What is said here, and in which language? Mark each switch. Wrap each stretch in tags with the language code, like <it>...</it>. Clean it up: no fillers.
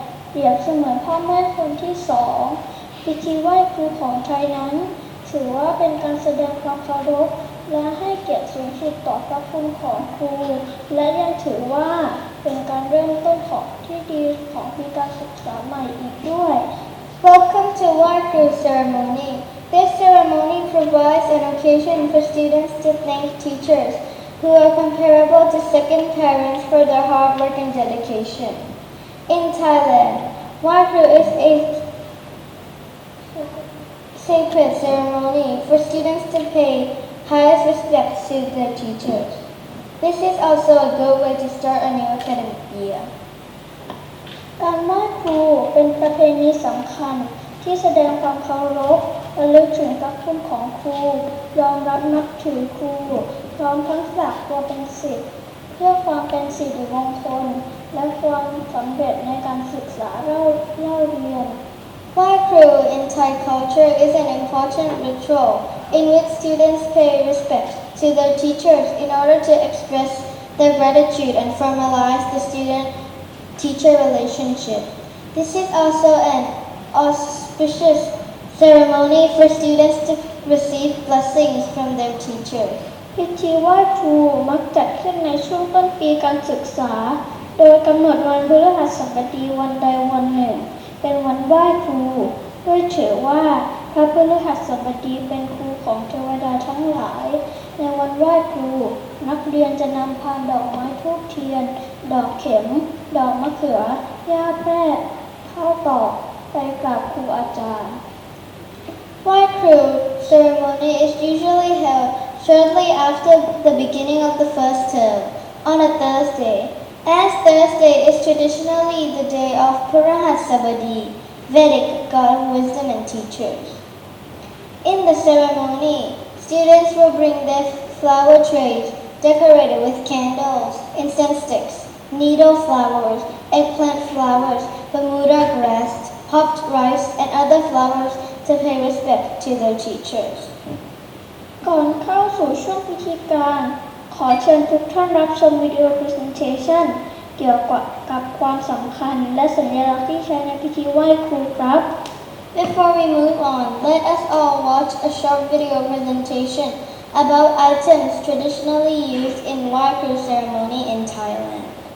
<th>เปรียบเสมือนพ่อแม่คนที่สองพิธีไหว้ครูของไทยนั้นถือว่าเป็นการแสดงความเคารพและให้เกียรติสูงสุดต่อพระคุณของครูและยังถือว่าเป็นการเริ่มต้นของที่ดีของปีการศึกษาใหม่อีกด้วย</th> <en>Welcome to Wai Kru ceremony. This ceremony provides an occasion for students to thank teachers who are comparable to second parents for their hard work and dedication. In Thailand, Wai Kru is a sacred ceremony for students to pay highest respect to their teachers. This is also a good way to start a new academic year.</en> <th>การไหว้ครูเป็นประเพณีสำคัญที่แสดงความเคารพระลึกถึงพระคุณของครูยอมรับนับถือครู พร้อมทั้งฝากตัวเป็นศิษย์เพื่อความเป็นสิริมงคลและความสำเร็จในการศึกษาเล่าเรียน</th> <en>Wai Kru in Thai culture is an important ritual in which students pay respect to their teachers in order to express their gratitude and formalize the student-teacher relationship. This is also an auspicious ceremony for students to receive blessings from their teachers.</en> <th>พิธีไหว้ครูมักจัดขึ้นในช่วงต้นปีการศึกษาโดยกำหนดวันพฤหัสบดีวันใดวันหนึ่งเป็นวันไหว้ครู ด้วยถือว่าพระพฤหัสบดีเป็นครูของเทวดาทั้งหลายในวันไหว้ครู นักเรียนจะนำพานดอกไม้ธูปเทียนดอกเข็มดอกมะเขือหญ้าแพรกข้าวตอกไปกราบครูอาจารย์</th> <en>Wai Kru ceremony is usually held shortly after the beginning of the first term on a Thursday, as Thursday is traditionally the day of Purahasabadi, Vedic god of wisdom and teachers. In the ceremony, students will bring their flower trays decorated with candles, incense sticks, needle flowers, eggplant flowers, Bermuda grass, popped rice, and other flowers to pay respect to their teachers.</en> <th>ก่อนเข้าสู่ช่วงพิธีการขอเชิญทุกท่านรับชมวิดีโอ presentation เกี่ยวกับความสำคัญและสัญลักษณ์ที่ใช้ในพิธีไหว้ครูครับ</th> <en>Before we move on, let us all watch a short video presentation about items traditionally used in Wai Kru ceremony in Thailand.</en>